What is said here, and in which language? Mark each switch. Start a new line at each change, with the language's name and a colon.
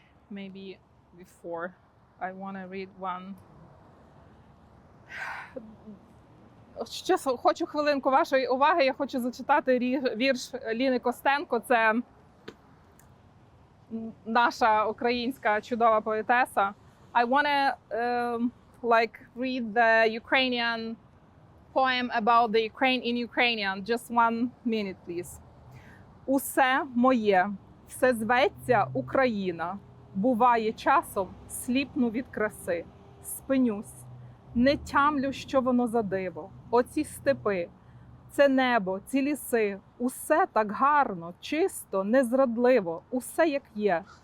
English: Maybe before I want to read one.
Ukrainian: Ще хочу хвилинку вашої уваги. Я хочу зачитати вірш Ліни Костенко. Це наша українська чудова поетеса.
English: I want to read the Ukrainian poem about the Ukraine in Ukrainian. Just 1 minute, please.
Ukrainian: Усе моє, все зветься Україна. Буває часом, сліпну від краси. Спинюсь, не тямлю, що воно за диво. Оці степи, це небо, ці ліси. Усе так гарно, чисто, незрадливо. Усе як є.